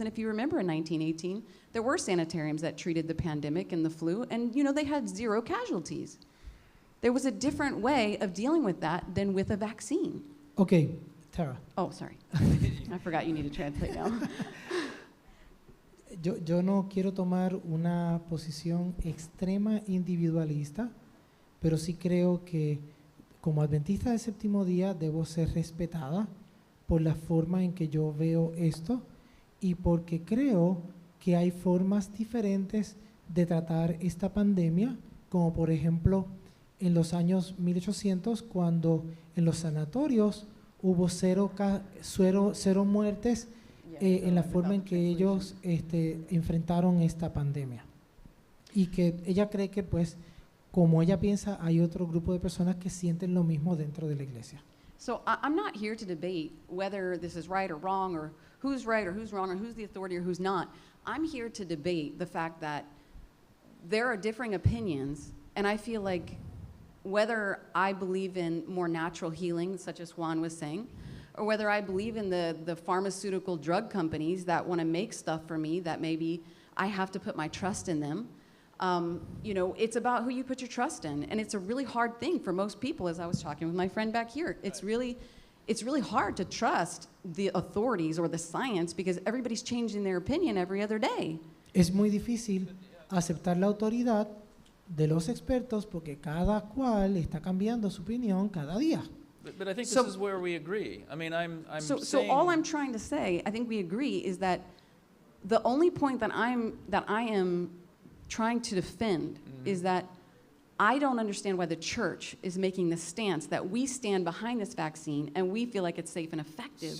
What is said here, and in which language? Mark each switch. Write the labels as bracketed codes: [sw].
[en] And if you remember in 1918, there were sanitariums that treated the pandemic and the flu, and they had 0 casualties. There was a different way of dealing with that than with a vaccine. Ok, Tara. Oh, sorry. I forgot you need to translate now. [es] Yo no quiero tomar una posición extrema individualista, pero sí creo que como adventista del séptimo día debo ser respetada por la forma en que yo veo esto y porque creo que hay formas diferentes de tratar esta pandemia, como por ejemplo en los años 1800 cuando en los sanatorios hubo cero muertes en la forma en que ellos enfrentaron esta pandemia. Y que ella cree que pues como ella piensa hay otro grupo de personas que sienten lo mismo dentro de la iglesia. [en] So I'm not here to debate whether this is right or wrong or who's right or who's wrong or who's the authority or who's not. I'm here to debate the fact that there are differing opinions, and I feel like whether I believe in more natural healing, such as Juan was saying, or whether I believe in the pharmaceutical drug companies that want to make stuff for me that maybe I have to put my trust in them. It's about who you put your trust in, and it's a really hard thing for most people, as I was talking with my friend back here. It's really hard to trust the authorities or the science because everybody's changing their opinion every other day. [es] Es muy difícil aceptar la autoridad de los expertos porque cada cual está cambiando su opinión cada día. [en] But I think So- this is where we agree. I mean, I'm So saying, all I'm trying to say, I think we agree, is that the only point that I am trying to defend is that I don't understand why the church is making the stance that we stand behind this vaccine and we feel like it's safe and effective.